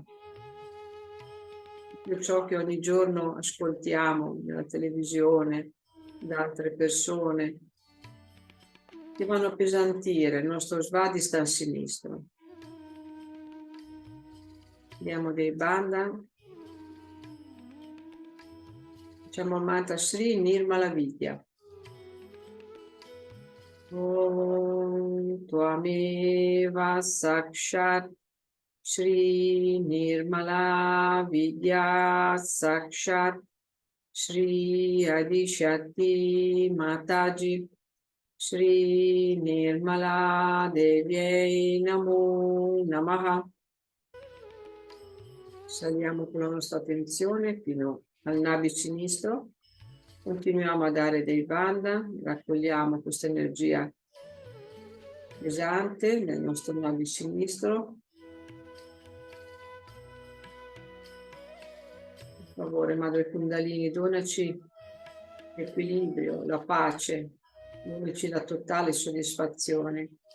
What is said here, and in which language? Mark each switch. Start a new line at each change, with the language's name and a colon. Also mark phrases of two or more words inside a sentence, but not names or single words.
Italian: Tutto ciò che ogni giorno ascoltiamo nella televisione, da altre persone, che vanno a appesantire il nostro Svadhisthana sinistro. Diamo dei banda. Facciamo il mantra Sri Nirmala Vidya.
Sanskrit: ॐ त्वमेव साक्षात् श्री निर्मला विद्या साक्षात् श्री आदिशक्ति माताजी श्री निर्मला देव्यै नमो नमः.
Italian: Saliamo con la nostra attenzione fino al nabi sinistro. Continuiamo a dare dei banda, raccogliamo questa energia pesante nel nostro nabi sinistro. Per favore, Madre Kundalini, donaci l'equilibrio, la pace, donaci la totale soddisfazione.